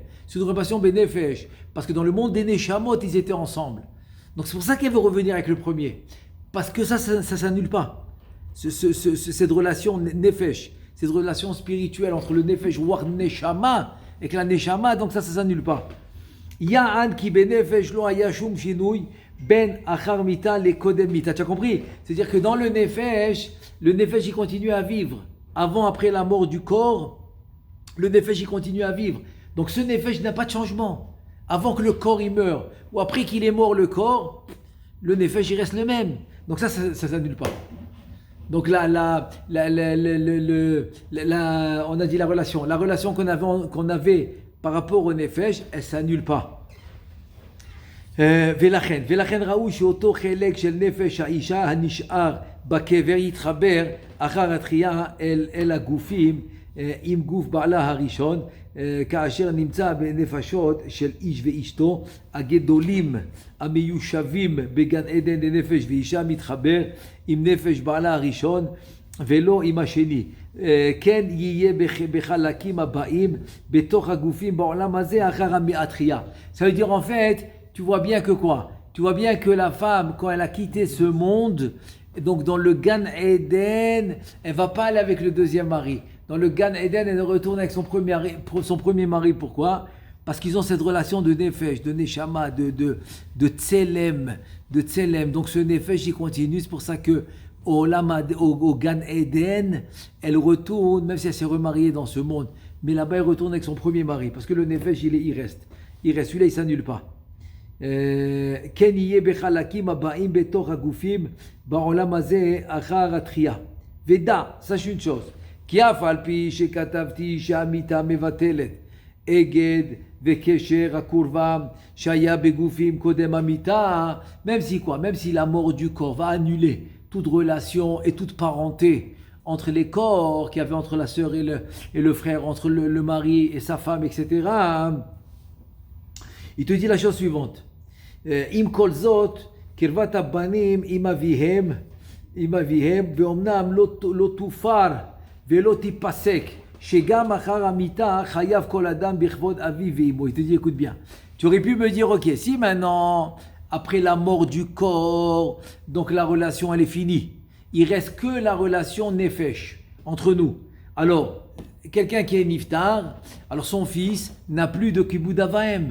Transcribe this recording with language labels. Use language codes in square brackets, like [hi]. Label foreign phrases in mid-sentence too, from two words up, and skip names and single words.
[fr] C'est une relation bénéfique. Parce que dans le monde des Neshamot, ils étaient ensemble. Donc c'est pour ça qu'elle veut revenir avec le premier. Parce que ça s'annule pas. Cette relation nefesh, cette relation spirituelle entre le nefesh war neshama et la neshama, donc ça s'annule pas. [he] יען כי בנפש לא יש שום שינוי בין אחר מיתה לקודם מיתה. [fr] Tu as compris? C'est-à-dire que dans le nefesh il continue à vivre. Après la mort du corps, le nefesh il continue à vivre. Donc ce nefesh n'a pas de changement. Avant que le corps il meure ou après qu'il est mort le corps, le nefesh il reste le même. Donc ça s'annule pas. Donc on a dit la relation qu'on avait par rapport au nefesh, elle s'annule pas. [he] ולכן ראו שאותו חלק של נפש האישה הנשאר בקבר יתחבר אחר התחייה אל הגופים עם גוף בעלה הראשון, כאשר נמצא בנפשות של איש ואשתו הגדולים המיושבים בגן עדן לנפש ואישה מתחבר עם נפש בעלה הראשון ולא עם השני. כן יהיה בחלקים הבאים בתוך הגופים בעולם הזה אחר התחייה. [fr] Ça veut dire en fait, tu vois bien que quoi? Tu vois bien que la femme, quand elle a quitté ce monde, donc dans le Gan Eden, elle va pas aller avec le deuxième mari. Dans le Gan Eden, elle retourne avec son premier mari. Pourquoi? Parce qu'ils ont cette relation de nefesh, de neshama, de tselem. Donc ce nefesh, il continue. C'est pour ça que au Gan Eden, elle retourne, même si elle s'est remariée dans ce monde, mais là-bas, elle retourne avec son premier mari. Parce que le nefesh, il reste. Celui-là, il s'annule pas. [he] כן יהיה בחלקים הבאים בתוך הגופים בעולם הזה אחר התחייה. ודע, [fr] sache une chose, [he] כי אף על פי שכתבתי שהמיתה מבטלת אגד וקשר הקורבה שהיה בגופים קודם המיתה, [fr] même si la mort du corps va annuler toute relation et toute parenté entre les corps qu'il y avait entre la sœur et le frère, entre le mari et sa femme, etc. Il te dit la chose suivante. [he] עם כל זאת, קרבת הבנים עם אביהם, ואומנם לא תופר ולא תיפסק, שגם אחר המיתה חייב כל אדם בכבוד אביו ואמו. [fr] Il te dit, écoute bien, tu aurais pu me dire, ok, si maintenant, après la mort du corps, donc la relation elle est finie, il reste que la relation nefesh entre nous. Alors, quelqu'un qui est niftar, alors son fils n'a plus de [he] כיבוד אביים.